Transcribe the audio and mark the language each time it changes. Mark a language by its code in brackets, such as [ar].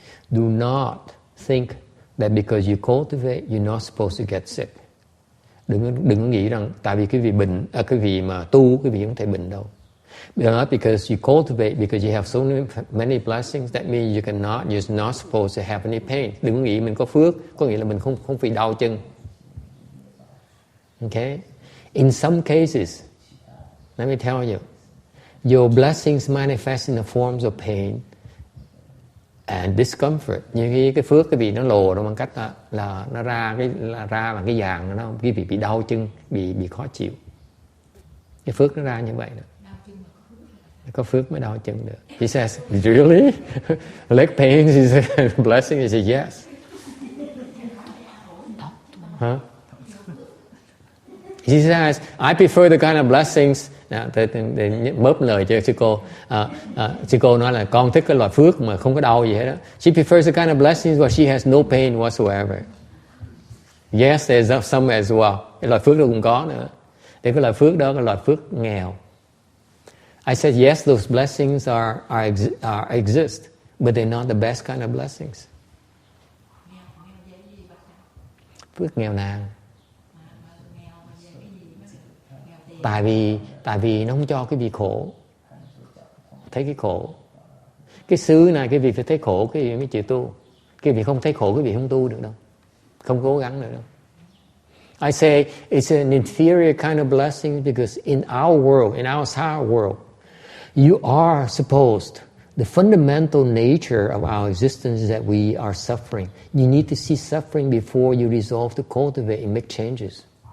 [en] Do not think that because you cultivate, you're not supposed to get sick. [vi] Đừng nghĩ rằng tại vì cái vị mà tu, cái vị không thể bệnh đâu. [en] Not because you cultivate, because you have so many blessings, that means you're not supposed to have any pain. [vi] Đừng nghĩ mình có phước, có nghĩa là mình không bị đau chân. [en] Okay? In some cases, let me tell you, your blessings manifest in the forms of pain and discomfort. [vi] Như cái phước cái vị nó lồ đó bằng cách là nó ra là cái dạng nó cái vị bị đau chân, bị khó chịu. Cái phước nó ra như vậy đó. Có phước mới đau chân được. [en] He says, really? Leg pain is a blessing? He says, yes. Huh? He says, I prefer the kind of blessings. [vi] Bóp lời cho sư cô. Sư cô nói là con thích cái loại phước mà không có đau gì hết đó. [en] She prefers the kind of blessings where she has no pain whatsoever. Yes, there's some as well. [vi] Cái loại phước đó cũng có nữa. Thì cái loại phước đó là loại phước nghèo. [en] I said, yes, those blessings exist, but they're not the best kind of blessings. [vi] Phước nghèo nàn. Tại vì nó không cho cái vị khổ. Thấy cái khổ. Cái xứ này cái vị phải thấy khổ, cái vị mới chịu tu. Cái vị không thấy khổ, cái vị không tu được đâu. Không cố gắng được đâu. [en] I say it's an inferior kind of blessing because in our world, in our sour world, you are supposed, the fundamental nature of our existence is that we are suffering. You need to see suffering before you resolve to cultivate and make changes.